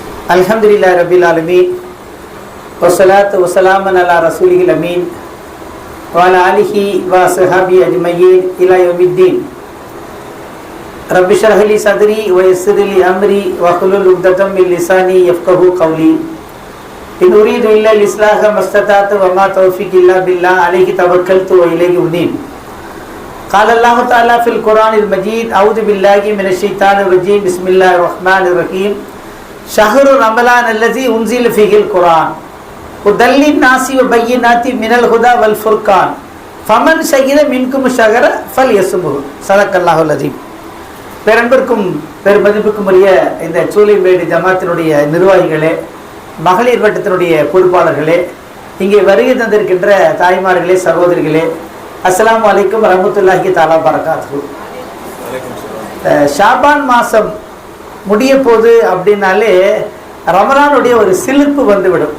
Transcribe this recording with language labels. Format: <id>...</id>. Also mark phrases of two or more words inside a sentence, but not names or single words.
<ar>الحمد لله رب العالمين والصلاة والسلام على رسول الأمين وعلى آله وصحبه أجمعين إلى يوم الدين. رب اشرح لي صدري ويسر لي أمري واحلل عقدة من لساني يفقهوا قولي. إن أريد إلا الإصلاح ما استطعت وما توفيقي إلا بالله عليه توكلت وإليه أنيب. قال الله تعالى في القرآن المجيد أعوذ بالله من الشيطان الرجيم بسم الله الرحمن الرحيم شهر رمضان الذي أنزل فيه القرآن هدى للناس وبينات من الهدى والفرقان فمن شهد منكم الشهر فليصمه صدق الله العظيم.</ar> <ta>பேரன்பிற்கும் பெருமதிப்புக்கும் உரிய இந்த சூளைமேடு ஜமாத்தினுடைய நிர்வாகிகளே, மகளிர் வட்டத்தினுடைய பொறுப்பாளர்களே, இங்கே வருகை தந்திருக்கின்ற தாய்மார்களே, சகோதரிகளே,</ta> <ar>السلام عليكم ورحمة الله تعالى وبركاته.</ar> <ta>ஷாபான் மாதம் முடிய போகுது அப்படின்னாலே ரமலானுடைய ஒரு சிலிர்ப்பு வந்துவிடும்.</ta>